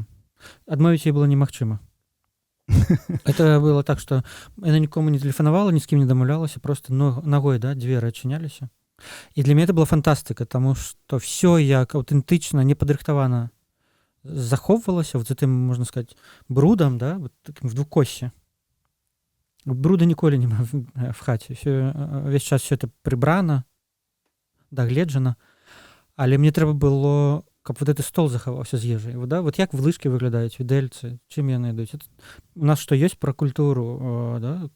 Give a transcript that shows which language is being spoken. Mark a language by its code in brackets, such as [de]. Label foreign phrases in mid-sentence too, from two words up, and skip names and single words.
[be] Адмовіць ей было немагчыма. Это было так, што яна нікому не тэлефанавала, ні з кім не дамаўлялася, просто ногой, да, дзверы адчыняліся. І для мяне это была фантастыка, таму што ўсё як аўтэнтычна, непадрыхтавана захоўвалася, вот затым, можна сказаць, брудам, да, [ru] вот таким в двукоссе. [be] Бруда ніколі няма в хаце. Весь час все это прыбрана, дагледжана. Але мне трэба было, каб вот гэты стол захаваўся з ежай. [ru] Вот, да? [be] Вот як влышкі выглядаюць, відэльцы, чым яны ідуць. У нас што ёсць пра культуру, да?